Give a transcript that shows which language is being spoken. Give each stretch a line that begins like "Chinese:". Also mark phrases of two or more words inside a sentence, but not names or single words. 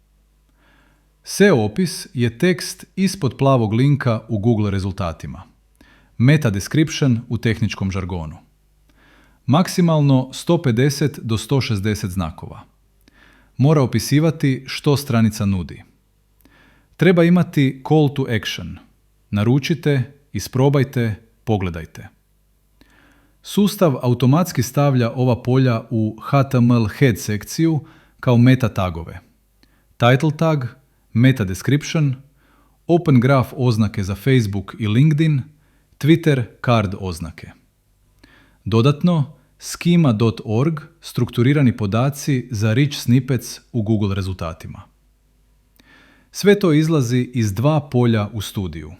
Croatian: SEO opis je tekst ispod plavog linka u Google rezultatima.
English: Meta description
Croatian: u tehničkom žargonu. Maksimalno 150 do 160 znakova. Mora opisivati što stranica nudi. Treba imati
English: call to action.
Croatian: Naručite, isprobajte, pogledajte. Sustav automatski stavlja ova polja u HTML head sekciju kao meta tagove.
English: Title tag, meta description, open graph
Croatian: oznake za
English: Facebook i LinkedIn, Twitter card oznake.
Croatian: Dodatno, schema.org strukturirani podaci za
English: rich snippets
Croatian: u Google rezultatima. Sve to izlazi iz dva polja u studiju.